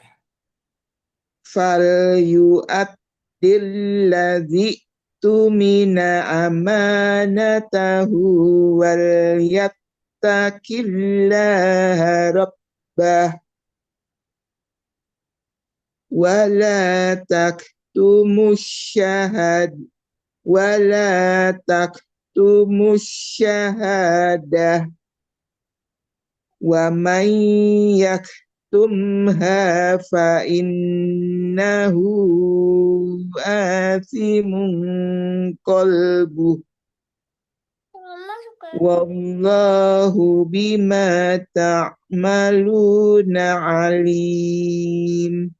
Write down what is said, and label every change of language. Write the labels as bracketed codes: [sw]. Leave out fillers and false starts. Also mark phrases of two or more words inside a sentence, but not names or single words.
[ar] فليؤد الذي اؤتمن أمانته وليتق الله ربه ولا تكتموا الشهاد ولا تكتموا الشهادة ومن يكتمها فإنه آثم قلبه والله بما تعملون عليم.